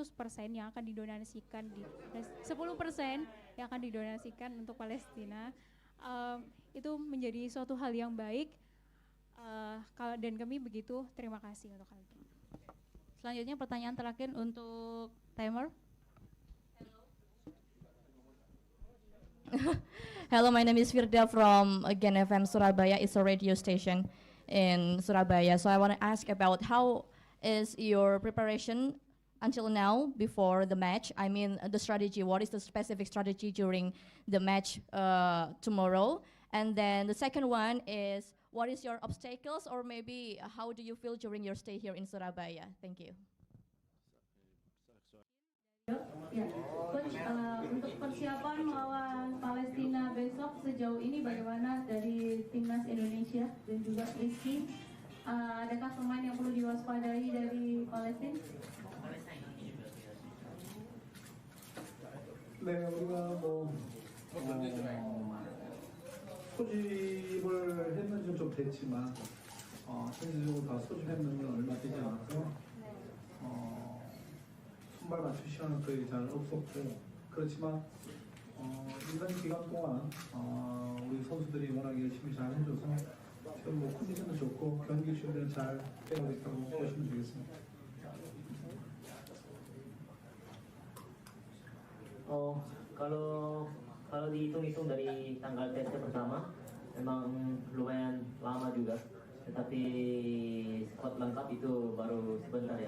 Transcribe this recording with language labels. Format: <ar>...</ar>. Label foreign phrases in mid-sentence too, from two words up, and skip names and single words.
<id>yang akan didonasikan 10% yang akan didonasikan untuk Palestina, itu menjadi suatu hal yang baik, dan kami begitu terima kasih untuk hal itu. Selanjutnya pertanyaan terakhir untuk timer.</id> <en>Hello, my name is Firda from Gen FM Surabaya. It's a radio station in Surabaya. So I want to ask about how is your preparation until now before the match? I mean the strategy, what is the specific strategy during the match tomorrow? And then the second one is, what is your obstacles, or maybe how do you feel during your stay here in Surabaya? Thank you.</en> <id>Ya, Coach, untuk persiapan melawan Palestina besok sejauh ini bagaimana dari timnas Indonesia dan juga Rizky? Adakah pemain yang perlu diwaspadai dari Palestina?</id> <ko>네, 우리가 뭐 소집을 했는지 좀 됐지만 현실적으로 다 소집했는지 얼마 되지 않아서 선발 맞출 시간은 거의 잘 없었고, 그렇지만 이번 기간 동안 우리 선수들이 워낙 열심히 잘 해줘서 지금 뭐 컨디션도 좋고 경기 준비를 잘 해오고 있다고 보시면 되겠습니다.</ko> <id>Kalau dihitung-hitung dari tanggal tesnya pertama, memang lumayan lama juga, tetapi squad lengkap itu baru sebentar ya.</id>